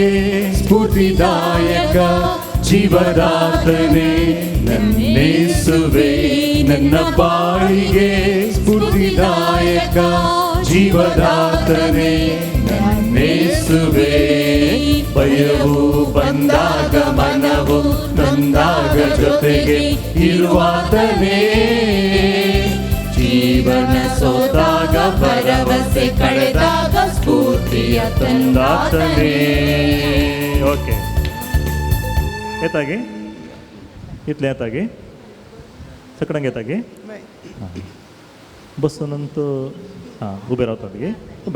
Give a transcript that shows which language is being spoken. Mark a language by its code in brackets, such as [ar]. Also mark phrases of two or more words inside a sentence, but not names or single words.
[kn] ಸ್ಫೂರ್ತಿದಾಯಕ ಜೀವದಾತನೇ ನನ್ನೇಸುವೆ ನನ್ನ ಬಾಳಿಗೆ ಸ್ಫೂರ್ತಿದಾಯಕ ಜೀವದಾತನೇ ನನ್ನೇಸುವೆ ಭಯವು ಬಂದಾಗ ಮನವು ನೊಂದಾಗ ಜೊತೆಗೆ ಇರುವಾತನೇ ಜೀವನ ಸೋತಾಗ ಭರವಸೆ ಕಳೆದಾಗ ಸ್ಫೂರ್ತಿಯ ತಂದಾತನೇ [kok] ओके येता गे इतले येता गे सकडांक येता गे बसूनंत हां उबे रावतात गे उबे